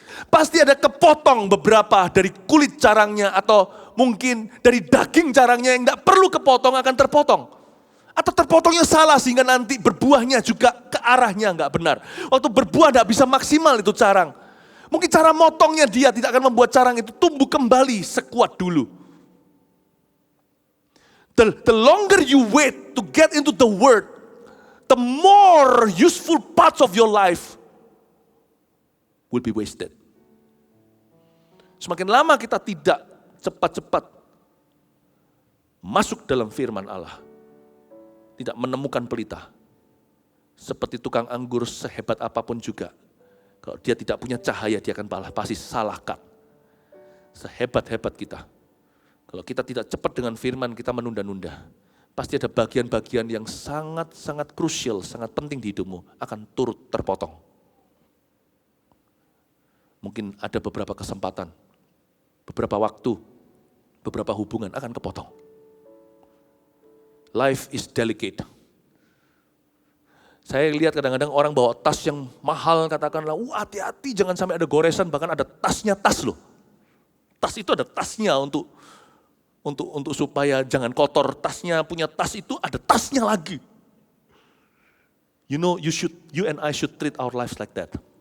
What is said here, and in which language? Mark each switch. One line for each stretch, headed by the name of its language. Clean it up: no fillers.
Indonesian: Pasti ada kepotong beberapa dari kulit carangnya atau mungkin dari daging carangnya yang tidak perlu kepotong akan terpotong. Atau terpotongnya salah sehingga nanti berbuahnya juga ke arahnya nggak benar. Waktu berbuah nggak bisa maksimal itu carang. Mungkin cara motongnya dia tidak akan membuat carang itu tumbuh kembali sekuat dulu.
English: The longer you wait to get into the word, the more useful parts of your life will be wasted.
Indonesian: Semakin lama kita tidak cepat-cepat masuk dalam firman Allah, tidak menemukan pelita. Seperti tukang anggur sehebat apapun juga, kalau dia tidak punya cahaya dia akan pasti salahkan. Sehebat-hebat kita, kalau kita tidak cepat dengan firman kita menunda-nunda, pasti ada bagian-bagian yang sangat-sangat krusial, sangat penting di hidupmu akan turut terpotong. Mungkin ada beberapa kesempatan, beberapa waktu, beberapa hubungan akan kepotong.
English: Life is delicate.
Indonesian: Saya lihat kadang-kadang orang bawa tas yang mahal, katakanlah, hati-hati jangan sampai ada goresan, bahkan ada tasnya tas loh. Tas itu ada tasnya untuk supaya jangan kotor. Tasnya punya tas itu ada tasnya lagi.
English: You know, you and I should treat our lives like that.